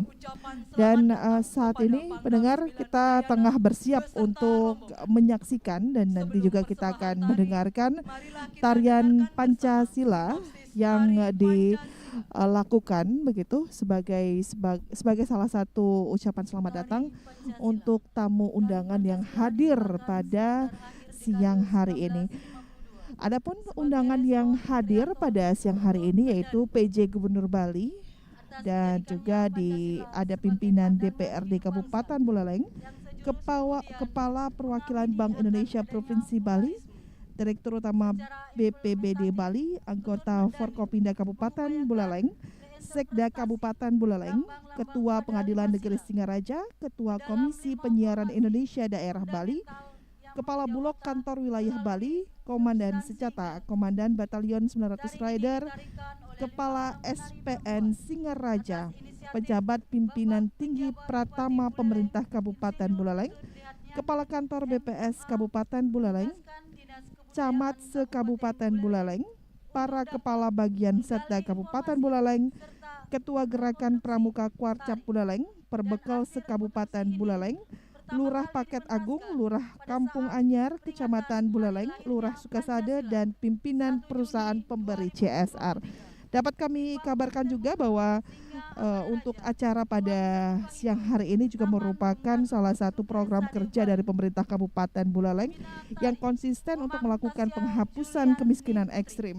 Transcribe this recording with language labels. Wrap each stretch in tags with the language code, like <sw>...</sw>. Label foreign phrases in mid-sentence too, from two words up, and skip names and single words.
<id>Dan saat ini pendengar, kita tengah bersiap untuk menyaksikan dan nanti juga kita akan mendengarkan tarian Pancasila yang dilakukan begitu sebagai salah satu ucapan selamat datang untuk tamu undangan yang hadir pada siang hari ini. Adapun undangan yang hadir pada siang hari ini yaitu PJ Gubernur Bali dan juga ada pimpinan DPRD Kabupaten Buleleng, Kepala Perwakilan Bank Indonesia Provinsi Bali, Direktur Utama BPBD Bali, anggota Forkopimda Kabupaten Buleleng, Sekda Kabupaten Buleleng, Ketua Pengadilan Negeri Singaraja, Ketua Komisi Penyiaran Indonesia Daerah Bali, Kepala Bulog Kantor Wilayah Bali, Komandan Secata, Komandan Batalion 900 Rider, Kepala SPN Singaraja, pejabat pimpinan tinggi Pratama Pemerintah Kabupaten Buleleng, Kepala Kantor BPS Kabupaten Buleleng, Camat se-Kabupaten Buleleng, para Kepala Bagian Setda Kabupaten Buleleng, Ketua Gerakan Pramuka Kuarcap Buleleng, Perbekal se-Kabupaten Buleleng, Lurah Paket Agung, Lurah Kampung Anyar, Kecamatan Buleleng, Lurah Sukasade, dan pimpinan perusahaan pemberi CSR. Dapat kami kabarkan juga bahwa untuk acara pada siang hari ini juga merupakan salah satu program kerja dari pemerintah Kabupaten Buleleng yang konsisten untuk melakukan penghapusan kemiskinan ekstrim.</id>